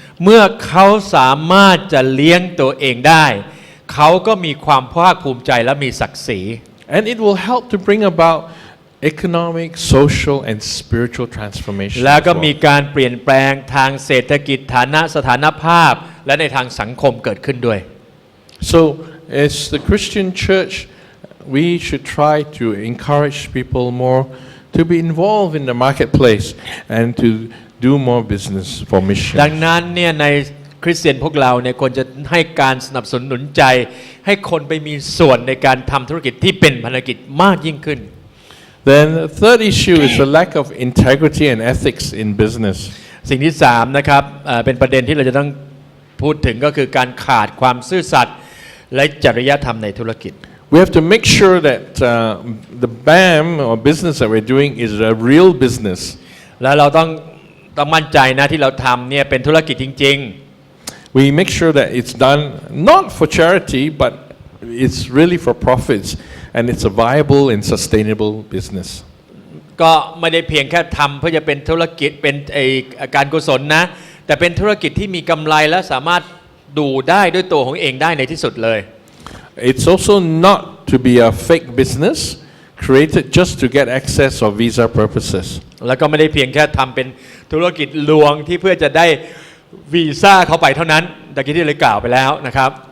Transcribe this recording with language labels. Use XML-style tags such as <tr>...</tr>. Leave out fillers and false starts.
<th>เมื่อเขาสามารถจะเลี้ยงตัวเองได้เขาก็มีความภาคภูมิใจและมีศักดิ์ศรี</th> <en>And it will help to bring about economic, social, and spiritual transformation.</en> <th>แล้วก็มีการเปลี่ยนแปลงทางเศรษฐกิจฐานะสถานภาพและในทางสังคมเกิดขึ้นด้วย</th> <en>So, as the Christian church, we should try to encourage people more to be involved in the marketplace and to do more business for mission.</en> <th>ดังนั้นเนี่ยในคริสเตียนพวกเราเนี่ยควรจะให้การสนับสนุนใจให้คนไปมีส่วนในการทำธุรกิจที่เป็นพันธกิจมากยิ่งขึ้น</th> <en>Then the third issue is the lack of integrity and ethics in business.</en> <th>สิ่งที่3นะครับเป็นประเด็นที่เราจะต้องพูดถึงก็คือการขาดความซื่อสัตย์และจริยธรรมในธุรกิจ</th> <en>We have to make sure that the BAM or business that we're doing is a real business.</en> <th>และเราต้องมั่นใจนะที่เราทำเนี่ยเป็นธุรกิจจริงๆ</th> <en>We make sure that it's done not for charity, but it's really for profits, and it's a viable and sustainable business.</en> <th>ก็ไม่ได้เพียงแค่ทำเพื่อจะเป็นธุรกิจเป็นการกุศลนะแต่เป็นธุรกิจที่มีกำไรและสามารถดูได้ด้วยตัวของเองได้ในที่สุดเลย</th> <en>It's also not to be a fake business created just to get access or visa purposes.</en> <th>แล้วก็ไม่ได้เพียงแค่ทำเป็นธุรกิจลวงที่เพื่อจะได้วีซ่าเข้าไปเท่านั้นตะกี้ที่เลยกล่าวไปแล้วนะครับ</th>